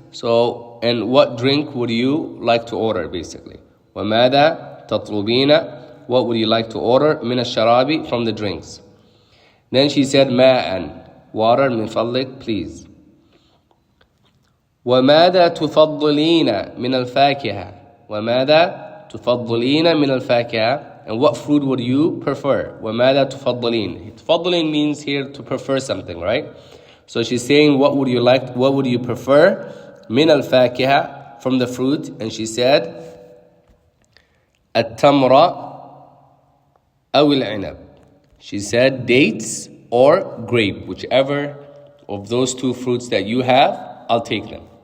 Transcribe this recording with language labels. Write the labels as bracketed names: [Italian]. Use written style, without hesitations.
[English] So, and what drink would you like to order, basically? [Arabic] وَمَاذَا تَطْلُبِينَ, [English] what would you like to order? [Arabic] مِنَ الشَّرَابِ, [English] from the drinks. Then she said, [Arabic] مَاءً, [English] water, [Arabic] min fadlik, [English] please. [Arabic] وَمَاذَا تُفَضِّلِينَ مِنَ الْفَاكِهَةِ, وَمَاذَا تُفَضِّلِينَ مِنَ الْفَاكِهَةِ, [English] and what fruit would you prefer? [Arabic] وَمَاذَا تُفَضِّلِينَ. تُفَضِّلِينَ [English] means here to prefer something, right? So she's saying, what would you like, what would you prefer? [Arabic] Min al-fakiha, [English] from the fruit. And she said, [Arabic] at-tamra aw al-inab. [English] She said, dates or grape, whichever of those two fruits that you have, I'll take them.